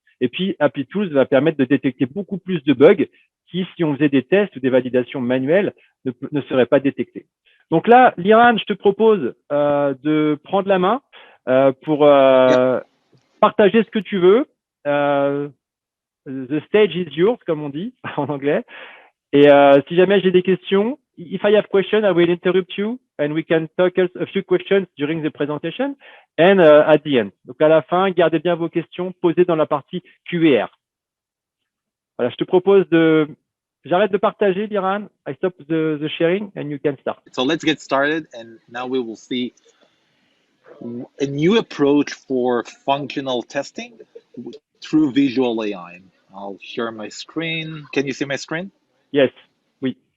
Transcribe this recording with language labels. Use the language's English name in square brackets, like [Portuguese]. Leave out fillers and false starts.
[French] Et puis, Applitools va permettre de détecter beaucoup plus de bugs qui, si on faisait des tests ou des validations manuelles, ne seraient pas détectés. Donc là, Liran, je te propose de prendre la main pour partager ce que tu veux. [English] The stage is yours, [French] comme on dit en anglais. Et si jamais j'ai des questions, [English] if I have questions, I will interrupt you and we can talk a few questions during the presentation and at the end. [French] Donc à la fin, gardez bien vos questions posées dans la partie Q&A. Voilà, je te propose de... J'arrête de partager, Liran. [English] I stop the sharing and you can start. So let's get started, and now we will see a new approach for functional testing through visual AI. I'll share my screen. Can you see my screen? Yes, oui.